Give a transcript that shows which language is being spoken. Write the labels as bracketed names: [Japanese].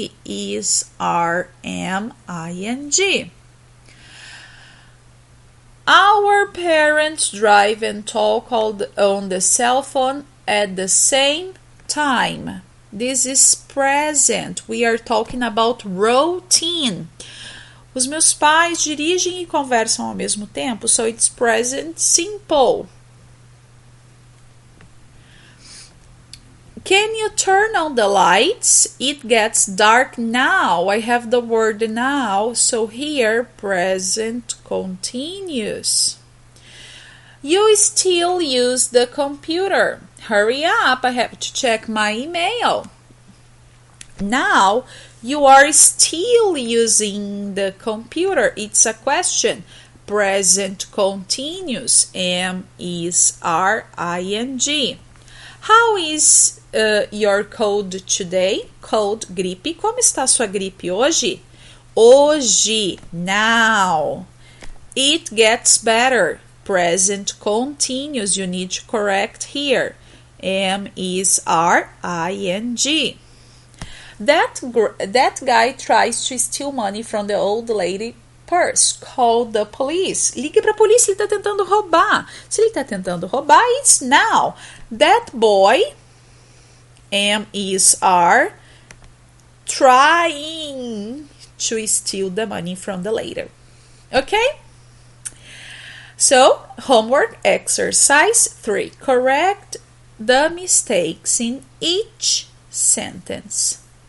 [English] Is, are, am, ing. Our parents drive and talk on the cell phone at the same time. This is present. We are talking about routine. [Portuguese] Os meus pais dirigem e conversam ao mesmo tempo, [English] so it's present simple. Can you turn on the lights? It gets dark now. I have the word now, so here present continuous. You still use the computer. Hurry up, I have to check my email. Now, you are still using the computer. It's a question. Present continuous. Am, is, are, ing. How is your cold today? Cold, gripe. [Portuguese] Como está sua gripe hoje? [English] Hoje, now. It gets better. Present continuous. You need to correct here. Am, is, are, ing. That guy tries to steal money from the old lady purse. Call the police. [Portuguese] Ligue para a polícia, ele está tentando roubar. Se ele está tentando roubar, [English] it's now. That boy, am, is, are, trying to steal the money from the lady. Okay? So, homework exercise 3. Correct the mistakes in each sentence.